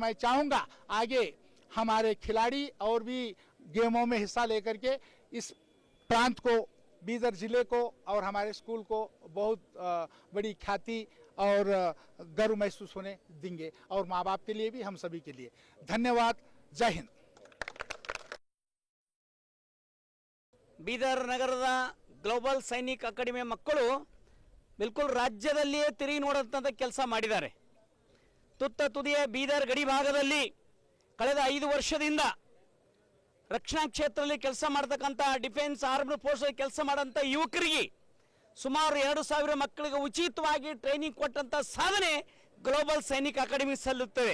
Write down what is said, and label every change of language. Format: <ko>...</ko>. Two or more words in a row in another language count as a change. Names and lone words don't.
<hi>और मैं चाहूँगा आगे हमारे खिलाड़ी और भी गेमों में हिस्सा लेकर के इस प्रांत को, बीदर जिले को और हमारे स्कूल को बहुत बड़ी ख्याति और गर्व महसूस होने देंगे, और माँ बाप के लिए भी, हम सभी के लिए। धन्यवाद। जय हिंद।</hi> <kn>ಬೀದರ್ ನಗರದ ಗ್ಲೋಬಲ್ ಸೈನಿಕ್ ಅಕಾಡೆಮಿಯ ಮಕ್ಕಳು ಬಿಲ್ಕುಲ್ ರಾಜ್ಯದಲ್ಲಿಯೇ ತಿರುಗಿ ನೋಡುವಂಥ ಕೆಲಸ ಮಾಡಿದ್ದಾರೆ. ತುತ್ತ ತುದಿಯ ಬೀದರ್ ಗಡಿ ಭಾಗದಲ್ಲಿ ಕಳೆದ 5 ವರ್ಷದಿಂದ ರಕ್ಷಣಾ ಕ್ಷೇತ್ರದಲ್ಲಿ ಕೆಲಸ ಮಾಡತಕ್ಕಂಥ</kn> <en>defence armed force</en> <kn>ಕೆಲಸ ಮಾಡೋಂಥ ಯುವಕರಿಗೆ ಸುಮಾರು 2,000 ಮಕ್ಕಳಿಗೆ ಉಚಿತವಾಗಿ ಟ್ರೈನಿಂಗ್ ಕೊಟ್ಟಂಥ ಸಾಧನೆ ಗ್ಲೋಬಲ್ ಸೈನಿಕ್ ಅಕಾಡೆಮಿ ಸಲ್ಲುತ್ತದೆ.</kn>